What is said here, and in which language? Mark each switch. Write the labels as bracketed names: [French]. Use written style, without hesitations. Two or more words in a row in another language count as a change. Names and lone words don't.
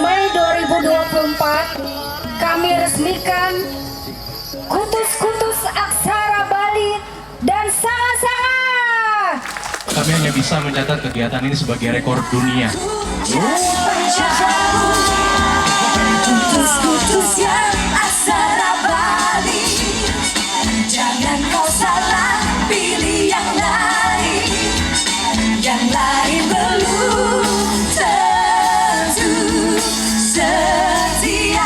[Indonesian] Mei 2024 kami resmikan Kutus-Kutus Aksara Bali dan Sanga-Sanga. Kami hanya bisa mencatat kegiatan ini sebagai rekor dunia. Kutus-kutus yang Aksara Bali, jangan kau salah pilih yang lain belum tentu setia.